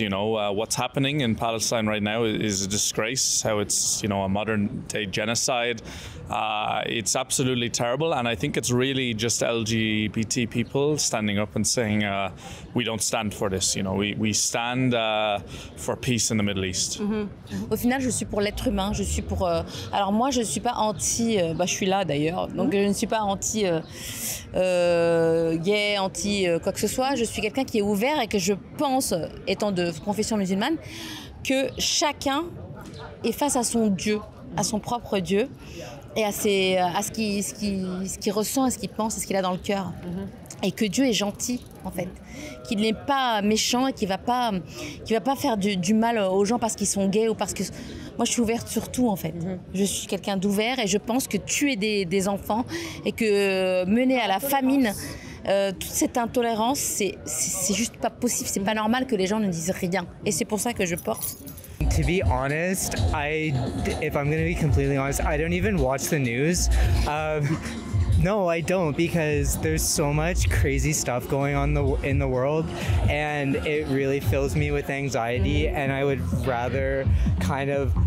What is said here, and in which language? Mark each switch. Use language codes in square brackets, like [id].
[en] You know, what's happening in Palestine right now is a disgrace. How it's, you know, a modern day genocide. It's absolutely terrible, and I think it's really just LGBT people standing up and saying we don't stand for this. You know, we stand for peace in the Middle East. [fr] Au final, je suis pour l'être humain. Je suis pour. Alors moi, je suis pas anti. Je suis là d'ailleurs, donc je ne suis pas anti gay, anti quoi que ce soit. Je suis quelqu'un qui est ouvert et que je pense, étant de confession musulmane, que chacun est face à son Dieu, à son propre Dieu, et à ce qu'il ressent, à ce qu'il pense, à ce qu'il a dans le cœur. Et que Dieu est gentil, en fait. Qu'il n'est pas méchant et qu'il va pas faire du mal aux gens parce qu'ils sont gays ou parce que... Moi, je suis ouverte sur tout, en fait. Je suis quelqu'un d'ouvert et je pense que tuer des enfants et que mener à la famine... toute cette intolérance, c'est juste pas possible, c'est pas normal que les gens ne disent rien. Et c'est pour ça que je porte. [en] To be honest, if I'm going to be completely honest, I don't even watch the news. No, I don't, because there's so much crazy stuff going on in the world, and it really fills me with anxiety, and I would rather kind of